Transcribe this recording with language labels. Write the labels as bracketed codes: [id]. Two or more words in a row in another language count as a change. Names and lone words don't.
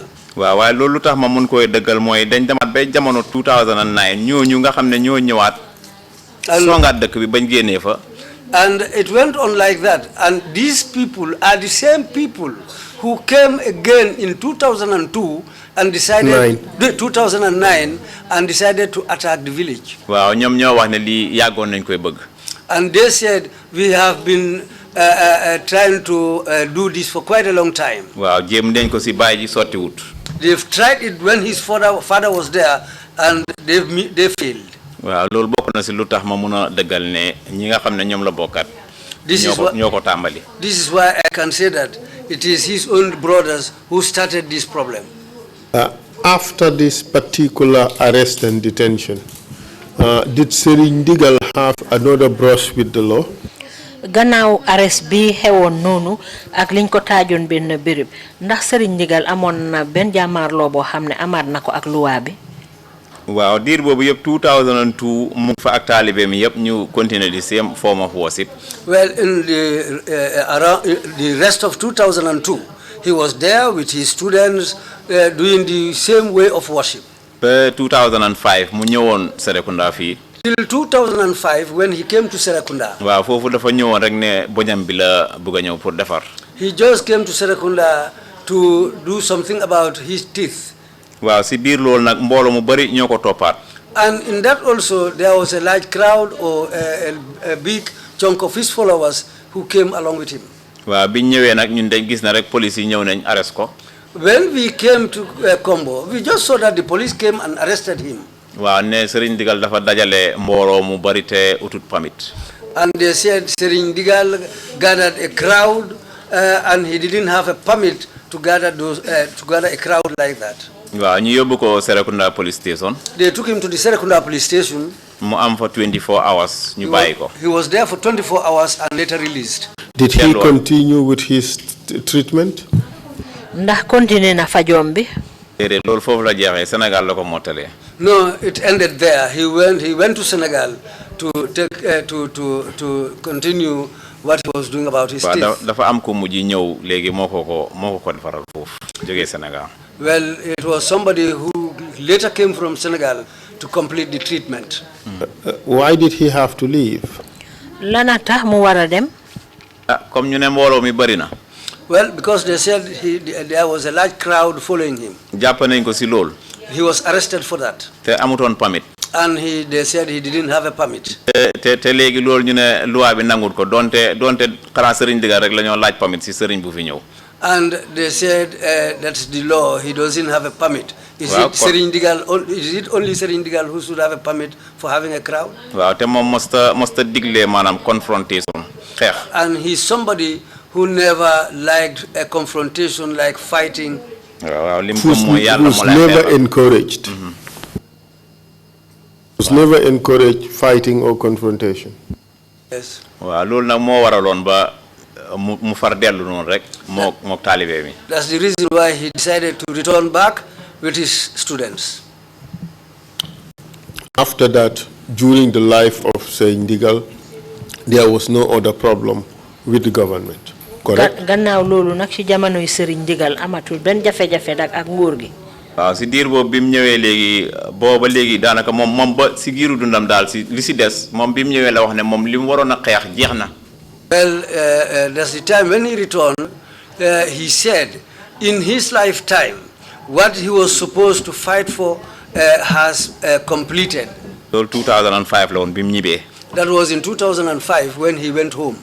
[wo] waaw waaye loolu tax ma mun koy dëggal mooy dañ demaat ba jamono 2009 ñooñu nga xam ne ñoo ñëwaat songaat dëkk bi bañ génnee fa. [en] And it went on like that. And these people are the same people who came again in 2002 and decided 2009 and decided to attack the village. [wo] waaw ñoom ñoo wax ne lii yàggoon nañ koy bëgg. [en] And they said we have been trying to do this for quite a long time. [wo] waaw jéem nañ ko si bàyyi ji sotti wut. [en] They've tried it when his father was there, and they failed. [wo] waaw loolu bokk na si lu tax ma mun a dëggal ne ñi nga xam ne ñoom la bokkat. ñoo ko tàmbali. [en] This is why I can say that it is his own brothers who started this problem. After this particular arrest and detention, did Serigne Digal have another brush with the law? [wo] Gannaaw arrest bi xewoon noonu ak liñ ko taajoon benn béréb ndax Serigne Digal amoon na benn jàmmaarloo boo xam ne amaat na ko ak luwaa bi. waaw diir boobu yëpp 2002 mu fa ak taalibe mi yëpp ñu continuer [en] the same form of worship. Well, in around the rest of 2002, he was there with his students doing the same way of worship. [wo] ba 2005 mu ñëwoon Serekunda fii. [en] Till 2005 when he came to Serekunda. [wo] waaw foofu dafa ñëwoon rek ne boñam bi la bëgg a ñëw pour defar. [en] He just came to Serekunda to do something about his teeth. [wo] waaw si biir loolu nag mbooloo mu bari ñoo ko toppaat. [en] And in that also there was a large crowd or a big chunk of his followers who came along with him. [wo] waaw biñ ñëwee nag ñun dañ gis na rek police yi ñëw nañ arrest ko. [en] When we came to Kombo, we just saw that the police came and arrested him. [wo] waaw ne Serigne Digal dafa dajale mbooloo mu bari te utut permit. [en] And they said Serigne Digal gathered a crowd and he didn't have a permit to gather a crowd like that. [wo] waaw ñu yóbbu ko Serekunda [en] police station. They took him to the Serekunda police station. [wo] mu am [en] for 24 hours [wo] ñu bàyyi ko. [en] He was there for 24 hours and later released. Did he continue with his treatment? [wo] ndax continuer na fajoom bi. déedéet loolu foofu la jeexee Sénégal la ko mottalee. [en] No, it ended there. He went to Senegal to take to continue what he was doing about his teeth. [wo] dafa am ko mujj ñëw léegi moo ko defaral foofu jógee Sénégal. [en] Well, it was somebody who later came from Senegal to complete the treatment. Why did he have to leave? [wo] lana tax mu war a dem. comme ñu ne mbooloo mi bari na. [en] Well, because they said there was a large crowd following him. [wo] jàpp nañ ko si loolu. [en] He was arrested for that. [wo] te amutoon permit. [en] And they said he didn't have a permit. [wo] te léegi loolu ñu ne loi bi nangut ko donte xanaa Serigne Digal rek la ñoo laaj permit si Serigne bu fi ñëw. [en] And they said that's the law. He doesn't have a permit. Is it Serigne Digal? Is it only Serigne Digal who should have a permit for having a crowd? [wo] waaw te moom mosta digle maanaam confrontation xeex. [en] And he's somebody who never liked a confrontation like fighting. [wo] waaw lim ko mooy yàlla [en] was never encouraged. Was never encouraged fighting or confrontation. Yes. [wo] waaw loolu nag moo waraloon ba mu far dellu noonu rek moo taalibe mi. [en] That's the reason why he decided to return back with his students. After that, during the life of Serigne Digal, there was no other problem with the government. Correct? [wo] gannaaw loolu nag ci jamonoy Serigne Digal amatul benn jafe-jafe nag ak nguur gi. waaw si diir boobu bi mu ñëwee léegi booba léegi daanaka moom ba si giiru dundam daal si li si des moom bi mu ñëwee la wax ne moom li mu waroon a xeex jeex na. [en] Well, that's the time when he returned, he said in his lifetime what he was supposed to fight for has completed. [wo] loolu 2005 la woon bi mu ñibbee. [en] That was in 2005 when he went home.